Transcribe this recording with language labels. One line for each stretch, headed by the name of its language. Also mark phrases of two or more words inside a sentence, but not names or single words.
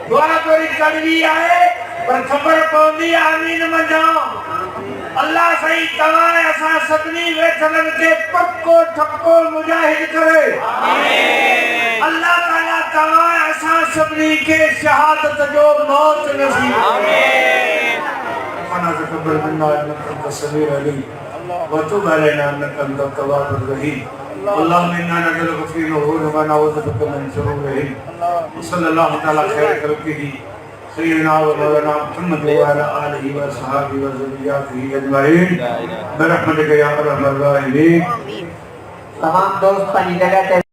Sindhi: दुआ थोड़ी कड़वी आहे पर ख़बर पवंदी आमीन मंझां अल्लाह सही तव्हां असां सभिनी वेठलनि खे पक्को ठपको मुजाहिद करे आमीन अल्लाह ताला तव्हां असां सभिनी खे शहादत जो मौत नसीब आमीन
Arabic: ربنا تقبل منا إنك أنت السميع العليم وتب علينا إنك أنت التواب الرحيم اللهم انا نسالك في نور ما نعوذ بك من شرورهم صلى الله تعالى خير خلقه سيدنا ومولانا محمد وعلى اله وصحبه وذرياته اجمعين برحمتك يا ارحم الراحمين
Sindhi: तमाम दोस्त पानी लगा